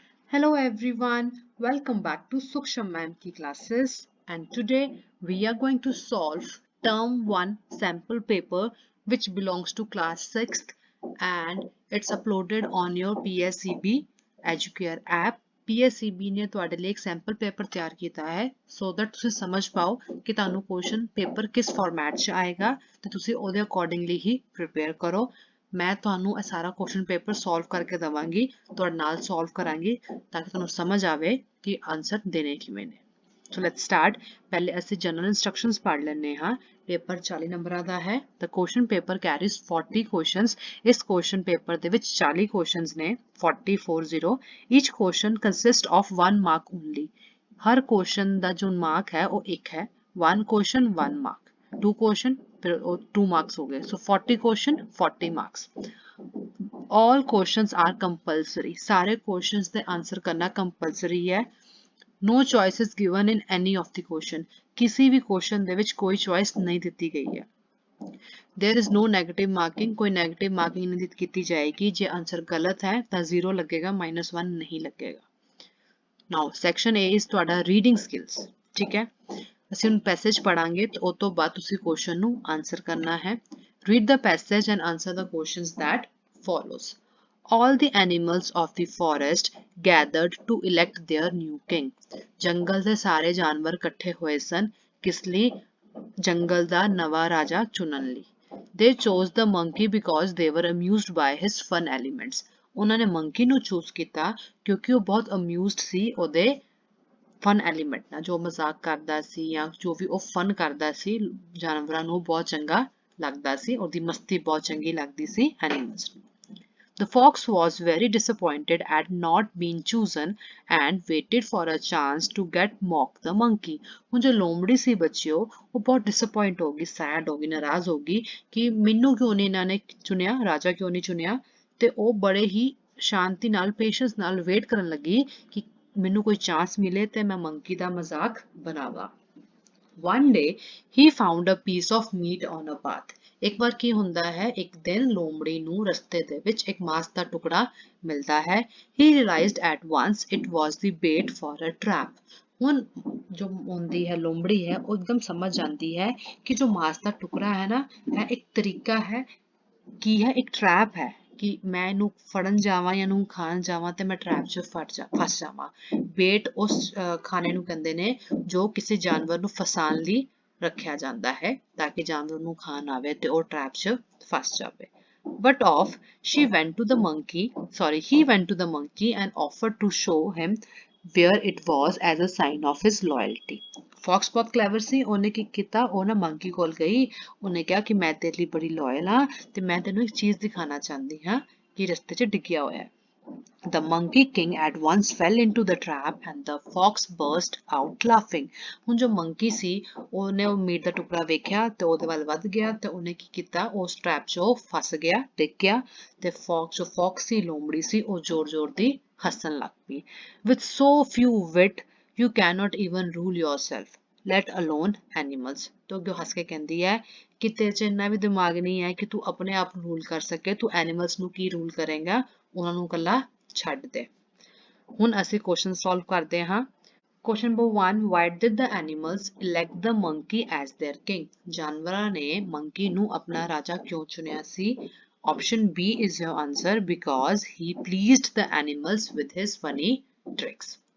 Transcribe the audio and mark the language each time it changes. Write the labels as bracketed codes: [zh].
[en] Hello everyone, welcome back to Suksham ma'am ki classes, and today we are going to solve term 1 sample paper which belongs to class 6th and it's uploaded on your PSEB Educare app. [pa] PSEB ਨੇ ਤੁਹਾਡੇ ਲਈ ਇੱਕ sample paper ਤਿਆਰ ਕੀਤਾ ਹੈ [en] so that [pa] ਤੁਸੀਂ ਸਮਝ ਪਾਓ ਕਿ ਤੁਹਾਨੂੰ ਕੁਐਸਚਨ ਪੇਪਰ ਕਿਸ ਫਾਰਮੈਟ 'ਚ ਆਏਗਾ ਤੇ ਤੁਸੀਂ ਉਹਦੇ ਅਕੋਰਡਿੰਗਲੀ ਹੀ ਪ੍ਰਿਪੇਅਰ ਕਰੋ। ਮੈਂ ਤੁਹਾਨੂੰ ਇਹ ਸਾਰਾ ਕੁਐਸਚਨ ਪੇਪਰ ਸੋਲਵ ਕਰਕੇ ਦਵਾਂਗੀ, ਤੁਹਾਡੇ ਨਾਲ ਸੋਲਵ ਕਰਾਂਗੀ ਤਾਂ ਕਿ ਤੁਹਾਨੂੰ ਸਮਝ ਆਵੇ ਕਿ ਆਨਸਰ ਦੇਣੇ ਕਿਵੇਂ ਨੇ। [en] So let's start. [pa] ਪਹਿਲੇ ਅਸੀਂ ਜਨਰਲ ਇਨਸਟਰਕਸ਼ਨਸ ਪੜ੍ਹ ਲੈਂਦੇ ਹਾਂ। ਪੇਪਰ 40 ਨੰਬਰਾਂ ਦਾ ਹੈ। [en] The question paper carries 40 questions. [pa] ਇਸ ਕੁਐਸਚਨ ਪੇਪਰ ਦੇ ਵਿੱਚ 40 ਕੁਐਸਚਨਸ ਨੇ [en] 40 each question consist of 1 mark only. [pa] Har question ਦਾ ਜੋ ਮਾਰਕ ਹੈ ਉਹ ਇੱਕ ਹੈ। 1 ਕੁਐਸਚਨ 1 ਮਾਰਕ, 2 ਕੁਐਸਚਨ [hi] फिर 2 मार्क्स हो गए। [en] So 40 question 40 marks. All questions are compulsory. [hi] सारे क्वेश्चंस दे आंसर करना कंपल्सरी है। [en] No choices given in any of the question. [hi] किसी भी क्वेश्चन दे विच कोई चॉइस नहीं दी गई है। [en] There is no negative marking. [hi] कोई नेगेटिव मार्किंग नहीं की जाएगी। जे आंसर गलत है तो 0 लगेगा, -1 नहीं लगेगा। [en] now section A is [pa] तुहाडा [en] Reading skills. [hi] ठीक है, [pa] ਅਸੀਂ ਹੁਣ ਪੈਸੇਜ ਪੜਾਂਗੇ ਤੇ ਉਸ ਤੋਂ ਬਾਅਦ ਤੁਸੀਂ ਕੁਐਸਚਨ ਨੂੰ ਆਨਸਰ ਕਰਨਾ ਹੈ। [en] Read the passage and answer the questions that follows. All the animals of the forest gathered to elect their new king. [pa] ਜੰਗਲ ਦੇ ਸਾਰੇ ਜਾਨਵਰ ਇਕੱਠੇ ਹੋਏ ਸਨ ਕਿਸ ਲਈ? ਜੰਗਲ ਦਾ ਨਵਾਂ ਰਾਜਾ ਚੁਣਨ ਲਈ। [en] They chose the monkey because they were amused by his fun elements. [pa] ਉਹਨਾਂ ਨੇ ਮੰਕੀ ਨੂੰ ਚੂਜ਼ ਕੀਤਾ ਕਿਉਂਕਿ ਉਹ ਬਹੁਤ ਅਮਿਊਜ਼ਡ ਸੀ ਉਹਦੇ ਫਨ ਐਲੀਮੈਂਟ ਨਾਲ। ਜੋ ਮਜ਼ਾਕ ਕਰਦਾ ਸੀ ਜਾਂ ਜੋ ਵੀ ਉਹ ਫਨ ਕਰਦਾ ਸੀ, ਜਾਨਵਰਾਂ ਨੂੰ ਬਹੁਤ ਚੰਗਾ ਲੱਗਦਾ ਸੀ, ਉਹਦੀ ਮਸਤੀ ਬਹੁਤ ਚੰਗੀ ਲੱਗਦੀ ਸੀ ਐਨੀਮਲਸ ਨੂੰ। [en] The fox was very disappointed at not being chosen and waited for a chance to get mock the monkey. [pa] ਹੁਣ ਜੋ ਲੋਮੜੀ ਸੀ ਬੱਚਿਓ, ਉਹ ਬਹੁਤ ਡਿਸਅਪਾਇੰਟ ਹੋ ਗਈ, ਸੈਡ ਹੋ ਗਈ, ਨਾਰਾਜ਼ ਹੋ ਗਈ ਕਿ ਮੈਨੂੰ ਕਿਉਂ ਨਹੀਂ ਇਹਨਾਂ ਨੇ ਚੁਣਿਆ, ਰਾਜਾ ਕਿਉਂ ਨਹੀਂ ਚੁਣਿਆ। ਤੇ ਉਹ ਬੜੇ ਹੀ ਸ਼ਾਂਤੀ ਨਾਲ, ਪੇਸ਼ੈਂਸ ਨਾਲ ਵੇਟ ਕਰਨ ਲੱਗੀ ਕਿ ਮੈਨੂੰ ਕੋਈ ਚਾਂਸ ਮਿਲੇ ਤੇ ਮੈਂ ਮੰਕੀ ਦਾ ਮਜ਼ਾਕ ਬਣਾਵਾਂ। [en] One day he found a piece of meat on a path. [pa] ਇੱਕ ਵਾਰ ਕੀ ਹੁੰਦਾ ਹੈ, ਇੱਕ ਦਿਨ ਲੋਮੜੀ ਨੂੰ ਰਸਤੇ ਦੇ ਵਿੱਚ ਇੱਕ ਮਾਸ ਦਾ ਟੁਕੜਾ ਮਿਲਦਾ ਹੈ। [en] He realized at once it was the bait for a trap. [pa] ਹੁਣ ਜੋ ਹੁੰਦੀ ਹੈ ਲੋਮੜੀ ਹੈ, ਉਹ ਇੱਕਦਮ ਸਮਝ ਜਾਂਦੀ ਹੈ ਕਿ ਜੋ ਮਾਸ ਦਾ ਟੁਕੜਾ ਹੈ ਨਾ, ਇਹ ਇੱਕ ਤਰੀਕਾ ਹੈ, ਕੀ ਹੈ, ਇੱਕ ਟਰੈਪ ਹੈ ਕਿ ਮੈਂ ਇਹਨੂੰ ਫੜਨ ਜਾਵਾਂ ਜਾਂ ਇਹਨੂੰ ਖਾਣ ਜਾਵਾਂ ਤੇ ਮੈਂ ਟਰੈਪ 'ਚ ਫਸ ਜਾਵਾਂ। ਬੇਟ ਉਸ ਖਾਣੇ ਨੂੰ ਕਹਿੰਦੇ ਨੇ ਜੋ ਕਿਸੇ ਜਾਨਵਰ ਨੂੰ ਫਸਾਉਣ ਲਈ ਰੱਖਿਆ ਜਾਂਦਾ ਹੈ ਤਾਂ ਕਿ ਜਾਨਵਰ ਨੂੰ ਖਾਣ ਆਵੇ ਤੇ ਉਹ ਟਰੈਪ 'ਚ ਫਸ ਜਾਵੇ। [en] But off he went to the monkey and offered to show him where it was as a sign of his loyalty. [pa] Fox ਬਹੁਤ ਕਲੈਵਰ ਸੀ। ਉਹਨੇ ਕੀ ਕੀਤਾ, ਉਹ ਨਾ ਮੰਕੀ ਕੋਲ ਗਈ। ਉਹਨੇ ਕਿਹਾ ਕਿ ਮੈਂ ਤੇਰੇ ਲਈ ਬੜੀ ਲਾਇਲ ਹਾਂ ਤੇ ਮੈਂ ਤੈਨੂੰ ਇੱਕ ਚੀਜ਼ ਦਿਖਾਣਾ ਚਾਹੁੰਦੀ ਹਾਂ ਕਿ ਰਸਤੇ 'ਚ ਡਿੱਗਿਆ ਹੋਇਆ ਹੈ। [en] The monkey king at once fell into the trap and the fox burst out laughing. [pa] ਹੁਣ ਜੋ ਮੰਕੀ ਸੀ ਉਹਨੇ ਉਹ ਮੀਟ ਦਾ ਟੁਕੜਾ ਵੇਖਿਆ ਤੇ ਉਹਦੇ ਵੱਲ ਵੱਧ ਗਿਆ ਤੇ ਉਹਨੇ ਕੀ ਕੀਤਾ, ਉਸ ਟਰੈਪ 'ਚ ਉਹ ਫਸ ਗਿਆ, ਡਿੱਗ ਗਿਆ ਤੇ ਜੋ ਫੌਕਸ ਸੀ, ਲੋਮੜੀ ਸੀ, ਉਹ ਜ਼ੋਰ-ਜ਼ੋਰ ਦੀ ਹੱਸਣ ਲੱਗ ਪਈ। [en] With so few wit you cannot even rule yourself, let alone animals. [pa] तो ਅੱਗੇ ਹੱਸ ਕੇ ਕਹਿੰਦੀ ਹੈ ਕਿ ਤੇਰੇ 'ਚ ਇੰਨਾ ਵੀ ਦਿਮਾਗ ਨਹੀਂ ਹੈ ਕਿ ਤੂੰ ਆਪਣੇ ਆਪ ਨੂੰ ਰੂਲ ਕਰ ਸਕੇ, ਤੂੰ ਐਨੀਮਲਸ ਨੂੰ ਕੀ ਰੂਲ ਕਰੇਗਾ, ਉਹਨਾਂ ਨੂੰ ਇਕੱਲਾ ਛੱਡ ਦੇ। ਹੁਣ ਅਸੀਂ ਕੁਐਸਚਨ ਸੋਲਵ ਕਰਦੇ ਹਾਂ। [en] Question number 1, why did the animals elect the monkey as their king? [pa] ਜਾਨਵਰਾਂ ਨੇ ਮੰਕੀ ਨੂੰ ਆਪਣਾ ਰਾਜਾ ਕਿਉਂ ਚੁਣਿਆ ਸੀ? [en] Option B is your answer, because he pleased the animals with his funny tricks.